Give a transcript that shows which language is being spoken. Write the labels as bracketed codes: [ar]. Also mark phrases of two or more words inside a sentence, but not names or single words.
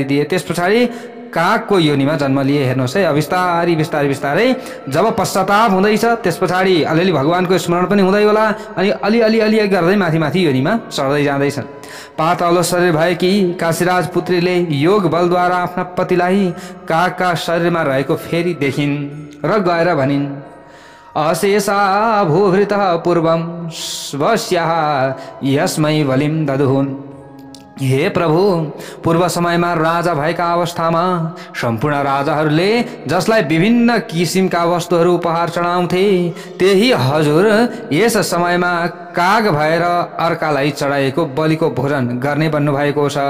[ne] त्यस पछाडि कागको योनिमा जन्म लिए। हेर्नुहोस् है, बिस्तारै बिस्तारै बिस्तारै जब पश्चाताप हुँदैछ त्यस पछाडि अलिअलि भगवानको स्मरण पनि हुँदै होला अनि अलि अलि गर्दै माथि माथि योनिमा चढ्दै जाँदैछन्। पातलो शरीर भएकी काशीराज पुत्रीले योग बलद्वारा आफ्ना पतिलाई कागका शरीरमा रहेको फेरि देखिन् र गएर भनिन्, [sa] अशेषा भूभृतः पूर्वं स्वस्याः यस्मै बलिं ददुहुन्। [ne] हे प्रभु, पूर्व समयमा राजा भएका अवस्थामा सम्पूर्ण राजाहरूले जसलाई विभिन्न किसिमका वस्तुहरू उपहार चढाउँथे, त्यही हजुर यस समयमा काग भएर अर्कालाई चढाएको बलिको भोजन गर्ने भन्नुभएको छ।